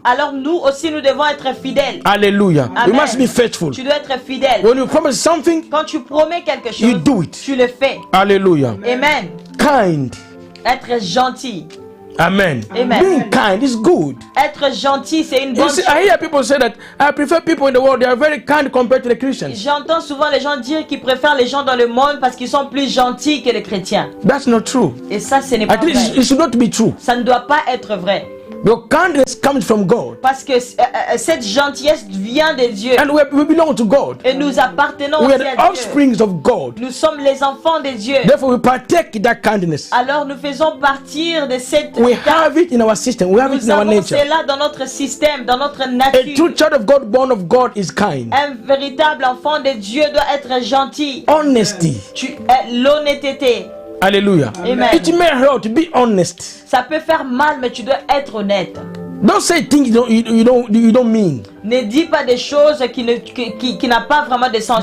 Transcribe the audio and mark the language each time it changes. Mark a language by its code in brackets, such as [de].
[fr] Alors nous aussi, nous devons être fidèles. [en] Hallelujah. We Amen. must be faithful. [fr] Tu dois être fidèle. [en] When you promise something, [fr] Quand tu promets quelque [en] you [fr] chose, [en] do it. [fr] tu le fais. Hallelujah. Amen. [en] Kind. [fr] Être gentil. Amen. Amen. [en] Being kind is good. [fr] Être gentil, c'est une bonne chose. [en] I hear people say that I prefer people in the world, they are very kind compared to the Christians. [fr] J'entends souvent les gens dire qu'ils préfèrent les gens dans le monde parce qu'ils sont plus gentils que les chrétiens. [en] That's not true. [fr] Et ça, ce n'est pas vrai. [en] It should not be true. [fr] Ça ne doit pas être vrai. [en] Your kindness comes from God. [fr] Parce que cette gentillesse vient de Dieu. [en] And we belong to God. [fr] Et nous appartenons [en] We [fr] aussi [en] are the [fr] à Dieu. [en] offsprings of God. [fr] Nous sommes les enfants de Dieu. [en] Therefore, we partake in that kindness. [fr] Alors nous faisons partir de cette... [en] We have it in our system. We have it in our nature. [fr] C'est là dans notre système, dans notre [en] A [fr] nature. [en] true child of God, born of God, is kind. [fr] Un véritable enfant de Dieu doit être gentil. [en] Honesty. [fr] L'honnêteté. Hallelujah. Amen. [en] It may hurt to be honest. [fr] Ça peut faire mal, mais tu dois être honnête. [en] Don't say things you don't mean. [fr] Ne dis pas des choses qui n'ont pas vraiment de sens.